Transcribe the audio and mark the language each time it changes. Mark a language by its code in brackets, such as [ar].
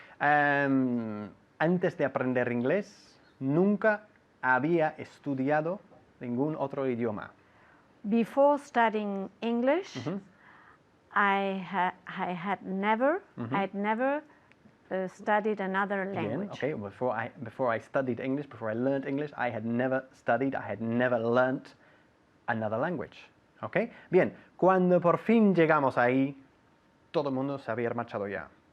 [es] Antes de aprender inglés, nunca había estudiado ningún otro idioma. [en] Before studying English, I had never studied another [es] Bien, [en] language. okay. Before I studied English, before I learned English, I had never studied, I had never learnt another language. Okay? [es] Bien, cuando por fin llegamos ahí, todo el mundo se había marchado ya.